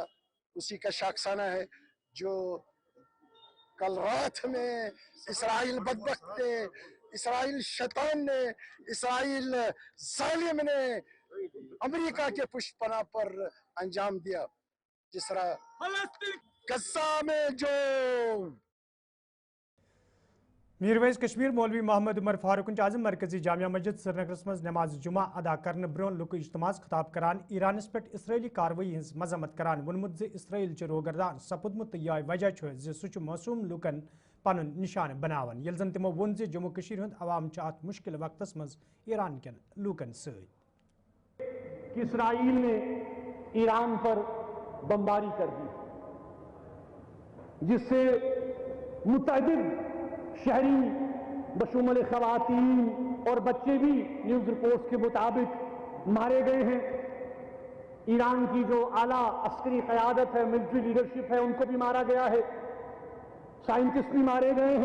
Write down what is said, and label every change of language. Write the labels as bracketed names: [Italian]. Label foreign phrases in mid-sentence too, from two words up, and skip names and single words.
[Urdu] اسی کا شاخسانہ ہے جو کل رات میں اسرائیل بدبخت نے، اسرائیل شیطان نے، اسرائیل ظالم نے امریکہ کے پشپنا پر انجام دیا. جس طرح غزہ میں جو [Kashmiri] मीरवैज कश्मीर मौलवी मोहम्मद उमर फारूक आजम मरकजी जामिया मस्जिद श्रीनगरस मज नमाज जुमा अदा करने ब्रोह लुक इज्तमास खिताब करान ईरानस पे इसराइली कार्रवाई हज मजम्मत करान वोनमुत ज इसराइल रोगरदान सपुदमुत यह वजह सह मासूम लुकन पन निशान बनावन यल जन तमो वोन जम्मू कश्मीर हुंद अवाम अत मुश्किल वक्तस मज ईरान कन लूकन सत [Urdu] اسرائیل نے ایران پر بمباری کر دی، جس سے متعدد شہری بشمول خواتین اور بچے بھی [English] news reports [Urdu] کے مطابق مارے گئے ہیں. ایران کی جو اعلیٰ عسکری قیادت ہے, [English] military leadership [Urdu] ہے، ان کو بھی مارا گیا ہے، سائنٹسٹ بھی مارے گئے ہیں.